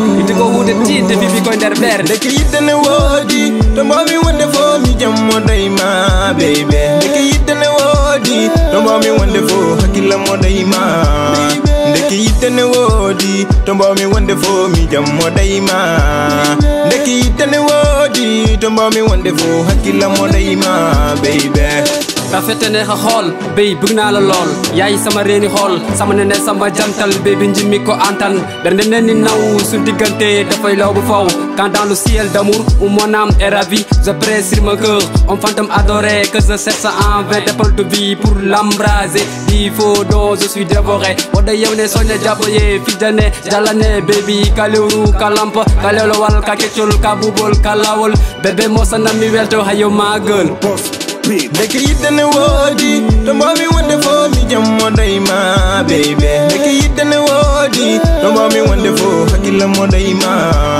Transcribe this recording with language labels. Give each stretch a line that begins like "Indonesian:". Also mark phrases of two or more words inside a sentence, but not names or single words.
Fula: Ito ko hunde tinde bibi ko nder berde. Ndeke yidde ne wodi, to mbomi wonde fo mi jammo dayma, baby. Ndeke yidde ne wodi, to mbomi wonde fo hakkille mo dayma. Ndeke yidde ne wodi, to mbomi wonde fo mi jammo dayma. Ndeke yidde ne wodi, to mbomi wonde fo hakkille mo dayma, baby.
Wolof: Rafet ne ha hol, baby, bëgg naa la lool. Yaay sama reeni hol, sama nene, sama jantal, baby, njimmi ko antan.
Fula: Bernde ne ni naw, su diggante dafay law bu faw.
French: Quand dans le ciel d'amour, où mon âme est ravie, je prie sur mon cœur, un fantôme adoré, que je cherche en vain, des paroles de vie pour l'embraser. Il faut donc, je suis dévoré.
Fula: Wada yow ne soñe jaboye, fidane, jalane, baby, kalewru, kalampa, kalelo wal, ka keccol, ka bubol, ka lawol. Bébé, mo sa nami welto, hayo ma girl. Ndeke yidde ne wodi, to mbomi wonde fo mi jammo dayma, baby. Ndeke yidde ne wodi, to mbomi wonde fo hakkille mo dayma.